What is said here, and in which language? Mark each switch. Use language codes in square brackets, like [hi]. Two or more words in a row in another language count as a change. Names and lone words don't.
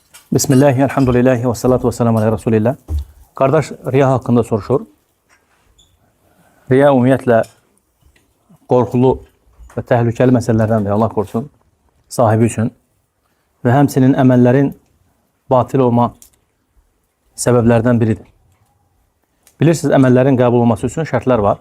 [ar] بسم الله، الحمد لله و الصلاة و السلام عليه رسول الله. [tr] Kardeş, riya hakkında soruşur. [az] Riya ümumiyyətlə qorxulu və təhlükəli məsələlərdən [tr] Allah korusun [az] sahibi üçün və həmçinin əməllərin batil olma səbəblərdən biridir. Bilirsiniz, əməllərin qəbul olması üçün şərtlər var.